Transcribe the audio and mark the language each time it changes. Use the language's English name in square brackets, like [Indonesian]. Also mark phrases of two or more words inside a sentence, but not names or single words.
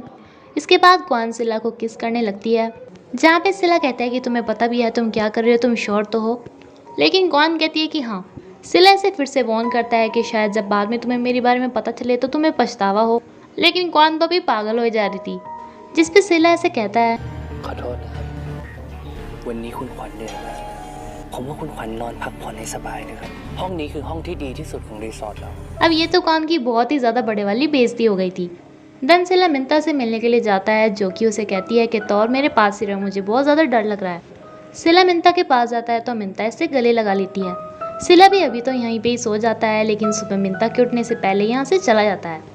[Hindi] इसके बाद क्वान सिला को किस करने लगती है, जहाँ पे सिला कहता है कि तुम्हें पता भी है तुम क्या कर रहे हो, तुम श्योर तो हो। लेकिन क्वान कहती है कि हाँ। सिला इसे फिर से वार्न करता है कि शायद जब बाद में तुम्हें मेरे बारे में पता चले तो तुम्हें पछतावा हो, लेकिन क्वान तो भी पागल हो जा रही थी, जिस पे सिला ऐसे कहता है [Thai] ขอโทษนะครับวันนี้คุณขวัญเหนื่อยมากผมว่าคุณขวัญนอนพักผ่อนให้สบายนะครับห้องนี้คือห้องที่ดีที่สุดของรีสอร์ทเรา [Hindi] अब ये तो क्वान की बहुत ही ज़्यादा बड़े वाली बेइज्जती हो गई थी। देन सिला मिंता से मिलने के लिए जाता है, जो कि उसे कहती है कि तौर मेरे पास ही रहो, मुझे बहुत ज़्यादा डर लग रहा है। सिला मिंता के पास जाता है तो मिंता इससे गले लगा लेती है। सिला भी अभी तो यहीं पे ही सो जाता है, लेकिन सुबह मिंता के उठने से पहले यहाँ से चला जाता है।